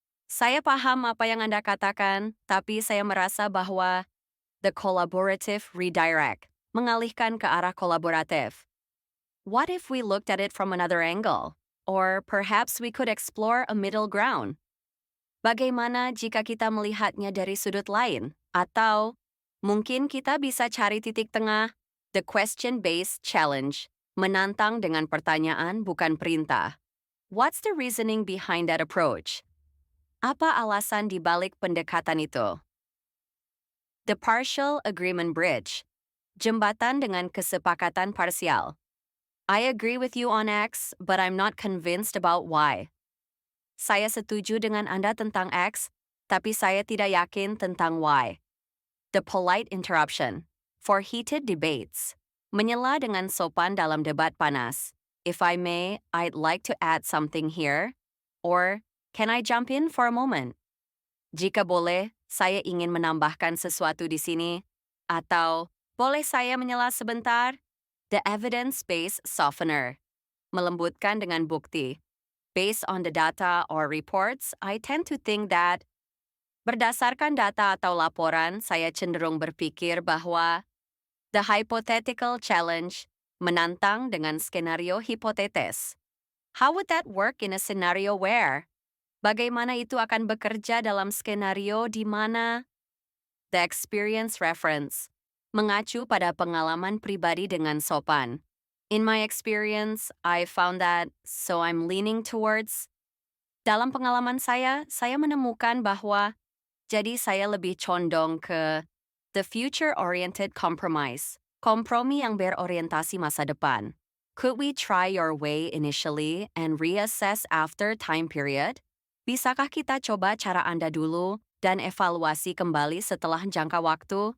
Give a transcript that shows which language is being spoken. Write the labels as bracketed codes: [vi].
[id] Saya paham apa yang Anda katakan, tapi saya merasa bahwa [en] the collaborative redirect, [id] mengalihkan ke arah kolaboratif. [en] What if we looked at it from another angle? Or perhaps we could explore a middle ground? [id] Bagaimana jika kita melihatnya dari sudut lain? Atau mungkin kita bisa cari titik tengah, [en] the question-based challenge, [id] menantang dengan pertanyaan bukan perintah. [en] What's the reasoning behind that approach? [id] Apa alasan di balik pendekatan itu? [en] The partial agreement bridge, [id] jembatan dengan kesepakatan parsial. [en] I agree with you on X, but I'm not convinced about Y. [id] Saya setuju dengan Anda tentang X, tapi saya tidak yakin tentang Y. [en] The polite interruption, for heated debates. [id] Menyela dengan sopan dalam debat panas. [en] If I may, I'd like to add something here. Or, can I jump in for a moment? [id] Jika boleh, saya ingin menambahkan sesuatu di sini. Atau, boleh saya menyela sebentar? [en] The evidence-based softener. [id] Melembutkan dengan bukti. [en] Based on the data or reports, I tend to think that. [id] Berdasarkan data atau laporan, saya cenderung berpikir bahwa [en] the hypothetical challenge, [id] menantang dengan skenario hipotetis. [en] How would that work in a scenario where? [id] Bagaimana itu akan bekerja dalam skenario di mana? [en] The experience reference, [id] mengacu pada pengalaman pribadi dengan sopan. [en] In my experience, I found that, so I'm leaning towards. [id] Dalam pengalaman saya menemukan bahwa, jadi saya lebih condong ke [en] the future-oriented compromise, [id] kompromi yang berorientasi masa depan. [en] Could we try your way initially and reassess after time period? [id] Bisakah kita coba cara Anda dulu dan evaluasi kembali setelah jangka waktu?